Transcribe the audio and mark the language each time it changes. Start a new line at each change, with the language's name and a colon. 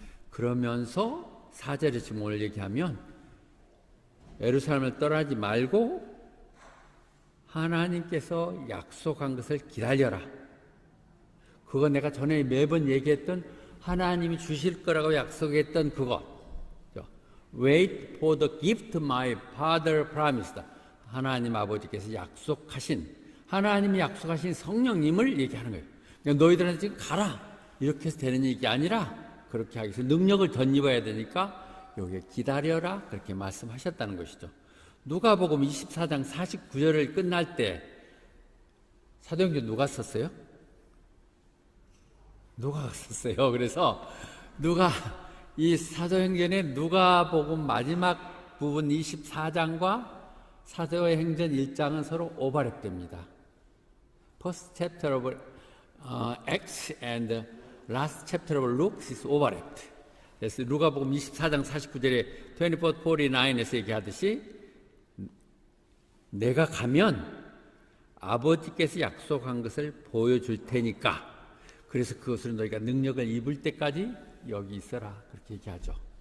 Korean: 그러면서 4절에 지금 오늘 얘기하면 예루살렘을 떠나지 말고 하나님께서 약속한 것을 기다려라. 그거 내가 전에 매번 얘기했던 하나님이 주실 거라고 약속했던 그것.
English: Wait for the gift my father promised.
Korean: 하나님 아버지께서 약속하신, 하나님이 약속하신 성령님을 얘기하는 거예요. 그러니까 너희들한테 지금 가라 이렇게 해서 되는 얘기 아니라 그렇게 하기 위해서 능력을 덧입어야 되니까 여기에 기다려라 그렇게 말씀하셨다는 것이죠. 누가복음 24장 49절을 끝날 때 사도행전 누가 썼어요? 누가가 썼어요. 그래서 이 사도행전의 누가복음 마지막 부분 24장과 사도행전 1장은 서로 오버랩됩니다.
English: First chapter of Acts and last chapter of Luke is overlapped.
Korean: 그래서 누가복음 24장 49절에 24:49에서 얘기하듯이 내가 가면 아버지께서 약속한 것을 보여줄 테니까 그래서 그것을 너희가 능력을 입을 때까지 여기 있어라 그렇게 얘기하죠.